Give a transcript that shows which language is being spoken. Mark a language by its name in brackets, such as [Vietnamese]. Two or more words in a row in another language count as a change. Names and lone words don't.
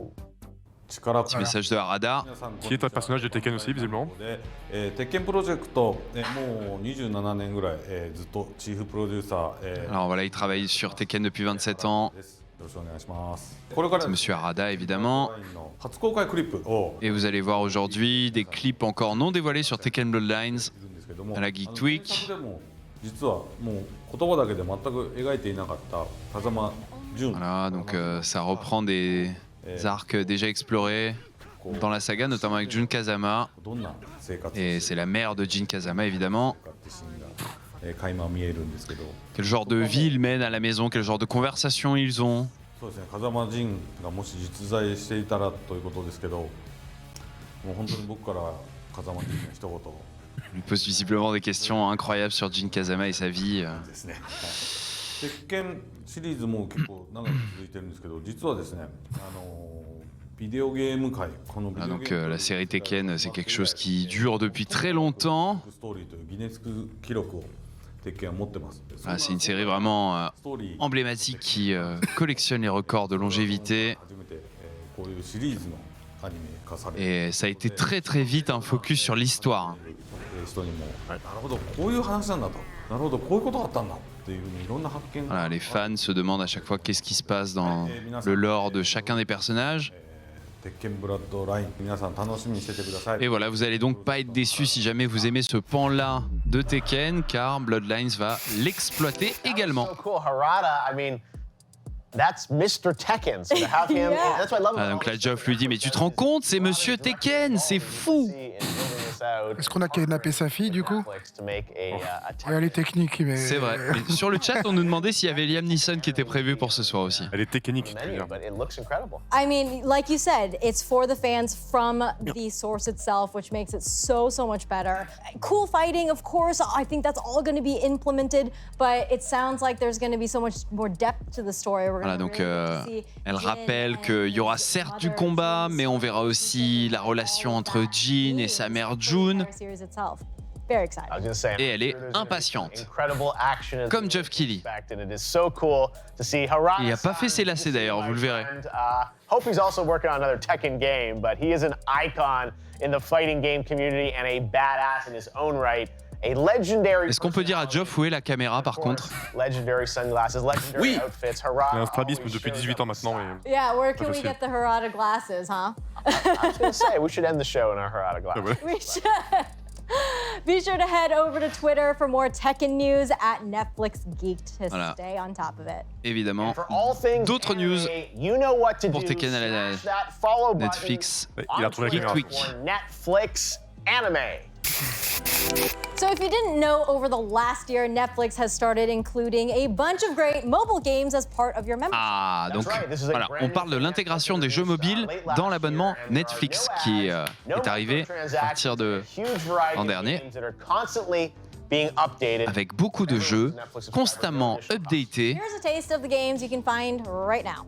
[French] Petit message de Harada. Qui est un personnage de Tekken aussi, visiblement. [Japanese] 鉄拳プロジェクト、もう27年ぐらい、ずっとチーフプロデューサー、 [French] Alors voilà, il travaille sur Tekken depuis 27 ans. [Japanese] ですよろしくお願いしますこれから [French] C'est Monsieur Harada, évidemment. [Japanese] の初公開クリップを [French] Et vous allez voir aujourd'hui des clips encore non dévoilés sur Tekken Bloodlines [Japanese] いるんですけども、 [French] à la Geek Week. [Japanese] 原作でも実はもう言葉だけで全く描いていなかった風間淳 [French] Voilà, donc ça reprend des arcs déjà explorés dans la saga, notamment avec Jun Kazama. [Japanese] どんな生活を [French] Et [Japanese] し [French] c'est [Japanese] て [French] la mère de Jin Kazama, évidemment. [Japanese] るかってシーンが、垣間見えるんですけど、 Quel genre de vie ils mènent à la maison, quel genre de conversation ils ont. そうですね、風間仁がもし実在していたらということですけど、もう本当に僕から風間仁の一言 Il lui pose visiblement des questions incroyables sur Jin Kazama et sa vie. ですね。鉄拳シリーズも結構長く続いてるんですけど、実はですね、ビデオゲーム界、このビデ [French] Ah, [Japanese] オ [French] donc [Japanese] ゲーム [French] la série Tekken, c'est quelque chose qui dure depuis très longtemps. [Japanese] ストーリーというギネス記録を鉄拳は持ってます。 [French] Ah, c'est une série vraiment [Japanese] ストーリー [French] emblématique qui collectionne les records de longévité. [Japanese] 初めて、こういうシリーズのアニメ化される [French] Et ça a été très très vite un focus sur l'histoire. [Japanese] 人にも、なるほどこういう話なんだと、なるほどこういうことがあったんだっていうふうにいろんな発見 [French] Voilà, les fans se demandent à chaque fois qu'est-ce qui se passe dans le lore de chacun des personnages. [Japanese] 鉄拳ブラッドライン皆さん楽しみにしててください。 [French] Et voilà, vous allez donc pas être déçus si jamais vous aimez ce pan-là de Tekken, car Bloodlines va l'exploiter également. [English] So cool, Harada. I mean, that's Mr. Tekken. So to have him, Yeah. that's what I love [French] Ah, [English] about [French] donc [English] all [French] là, [English] these [French] Geoff lui dit, mais tu te rends compte, c'est Monsieur Tekken, c'est fou! Est-ce qu'on a kidnappé sa fille du coup? Ouais, Elle est technique, mais. C'est vrai. Et sur le chat, on nous demandait s'il y avait Liam Neeson qui était prévu pour ce soir aussi. Elle est technique. tu veux dire. [English] but it looks incredible. I mean, like you said, it's for the fans from the source itself, which makes it so much better. Cool fighting, of course. I think that's all going to be implemented, but it sounds like there's going to be so much more depth to the story. We're [French] Voilà, [English] gonna [French] donc [English] really get to see [French] elle [English] Jin [French] rappelle [English] and [French] qu'il y aura [English] his [French] certes du [English] mother, [French] combat, [English] Jun's [French] mais on verra aussi la relation entre Jin et sa mère June. [English] series itself. Very excited. I was gonna say, [French] Et elle est [English] I'm sure there's gonna be [French] impatiente. [English] incredible action as [French] Comme [English] we [French] Geoff Keighley. [English] expect, and it is so cool to see Harada. [French] Il a pas fait ses lacets d'ailleurs, vous le verrez. [English] Hope he's also working on another Tekken game, but he is an icon in the fighting game community and a badass in his own right. A legendary. [French] Est-ce qu'on peut dire à Geoff où est la caméra par contre? [English] Legendary sunglasses, legendary [French] Oui. [English] outfits. Harada. [French] Il a un strabisme [English] always [French] depuis [English] shows [French] 18 [English] up [French] ans maintenant. Mais... [English] Yeah, where can we [French] facile. [English] get the Harada glasses, huh? I was gonna say we should end the show in our Harada glasses. [French] ouais. [English] We should. Be sure to head over to Twitter for more Tekken news at Netflix Geeked to [French] Voilà. [English] stay on top of it. [French] Évidemment. [English] For all things [French] D'autres [English] anime, [French] news [English] you know what to [French] pour [English] do. [French] Tekken à la [English] Smash that follow button [French] Netflix. Ouais, il a retrouvé la Geek caméra. Week. [English] for Netflix anime. So if you didn't know, over the last year, Netflix has started including a bunch of great mobile games as part of your membership. [French] Ah, donc voilà, on parle de l'intégration des jeux mobiles dans l'abonnement Netflix qui est arrivé à partir de l'an dernier, avec beaucoup de jeux constamment updatés. [English] Here's a taste of the games you can find right now.